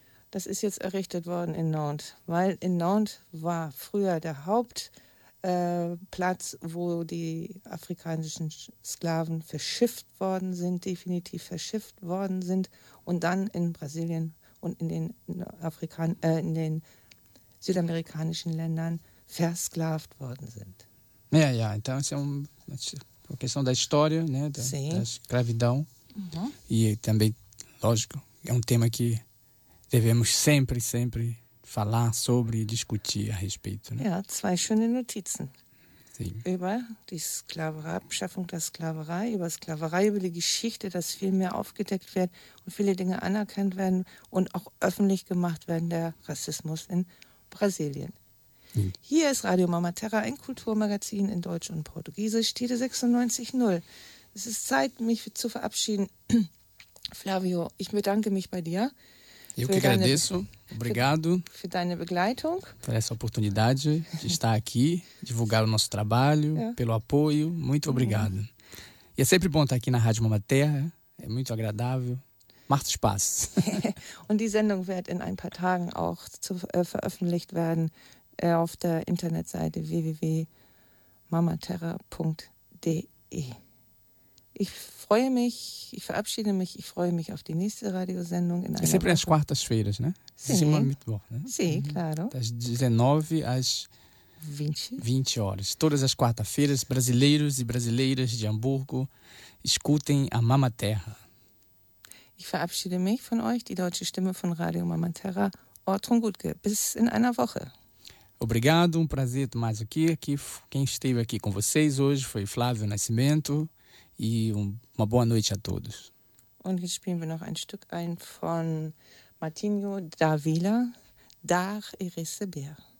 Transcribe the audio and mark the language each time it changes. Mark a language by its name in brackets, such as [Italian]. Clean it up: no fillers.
[German] Das ist jetzt errichtet worden in Nantes, weil in Nantes war früher der Hauptplatz, wo die afrikanischen Sklaven verschifft worden sind, definitiv verschifft worden sind, und dann in Brasilien und in den in den südamerikanischen Ländern versklavt worden sind. Ja, ja, [Portuguese] então isso é uma questão da história, né, da escravidão. Uhum. E também, lógico, é tema que devemos sempre, sempre falar sobre e discutir a respeito. Né? [German] Ja, zwei schöne Notizen. [Portuguese] Sim. [German] Über die Sklaverei, Abschaffung der Sklaverei, über Sklaverei, über die Geschichte, dass viel mehr aufgedeckt wird und viele Dinge anerkannt werden und auch öffentlich gemacht werden, der Rassismus in Brasilien. Hier ist Radio Mama Terra, ein Kulturmagazin in Deutsch und Portugiesisch, Tide 96.0. Es ist Zeit, mich zu verabschieden. Flavio, ich bedanke mich bei dir. [Portuguese] Eu que agradeço, obrigado [German] für deine Begleitung. [Portuguese] Por essa oportunidade de estar aqui, divulgar o nosso trabalho, pelo apoio, muito obrigado. E é sempre bom estar aqui na Rádio Mama Terra, é muito agradável. [German] Macht Spaß. Und die Sendung wird in ein paar Tagen auch veröffentlicht werden auf der Internetseite www.mamaterra.de. Ich freue mich auf die nächste Radiosendung. [Portuguese] É sempre nas quartas-feiras, né? Sim. Sim, [German] Mittwoch, [Portuguese] né? Sim, claro. Das 19 às 20 horas. Todas as quartas-feiras, brasileiros e brasileiras de Hamburgo, escutem a Mama Terra. [German] Ich verabschiede mich von euch, die deutsche Stimme von Radio Mama Terra, Ortrun Gutke. Bis in einer Woche. [Portuguese] Obrigado, prazer ter mais aqui. Quem esteve aqui com vocês hoje foi Flávio Nascimento. E uma boa noite a todos. [German] Und jetzt spielen wir noch ein Stück ein von Martinho Davila, Dar e Receber.